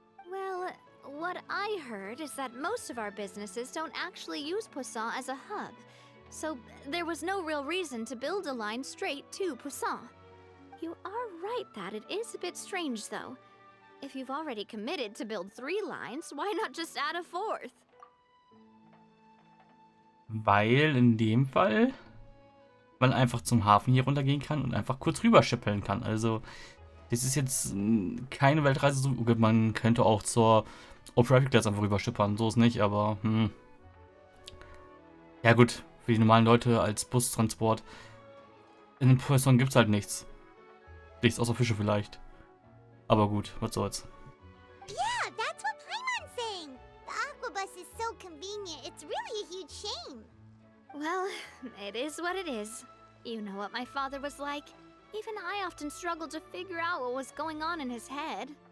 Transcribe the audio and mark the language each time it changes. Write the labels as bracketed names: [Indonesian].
[English] Well, what I heard is that most of our businesses don't actually use Poisson as a hub, so there was no real reason to build a line straight to Poisson. You are right that it is a bit strange, though. If you've already committed to build 3 lines, why not just add a 4th? [German] Weil in dem Fall man einfach zum Hafen hier runtergehen kann und einfach kurz rüberschippeln kann. Also, das ist jetzt keine Weltreise. So, man könnte auch zur Traffic Glass einfach rüberschippern. So ist nicht, aber ja gut, für die normalen Leute als Bustransport in den Poisson gibt es halt nichts. Nichts außer Fische vielleicht. Aber gut, was soll's. [English] Yeah, that's what Paimon's saying. The Aquabus is so convenient, it's really a huge shame. Well, it is what it is. You know what my father was like. Even I often struggled to figure out what was going on in his head.